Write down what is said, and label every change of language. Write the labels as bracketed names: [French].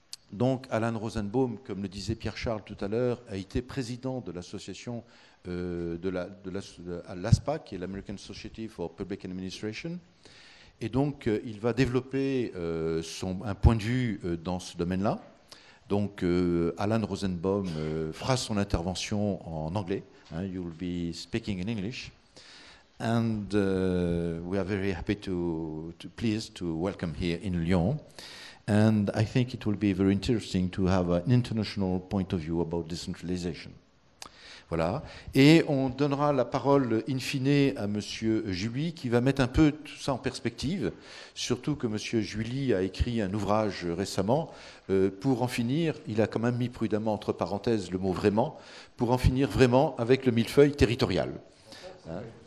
[French] Donc Alan Rosenbaum, comme le disait Pierre-Charles tout à l'heure, a été président de l'association de l'ASPA, qui est l'American Society for Public Administration. Et donc il va développer un point de vue dans ce domaine-là. Donc, Alan Rosenbaum fera son intervention en anglais. [English] You will be speaking in English. And we are very happy pleased to welcome here in Lyon. And I think it will be very interesting to have an international point of view about decentralization. [French] Voilà. Et on donnera la parole in fine à M. July, qui va mettre un peu tout ça en perspective, surtout que M. July a écrit un ouvrage récemment. Pour en finir, il a quand même mis prudemment entre parenthèses le mot vraiment, pour en finir vraiment avec le millefeuille territorial. Hein?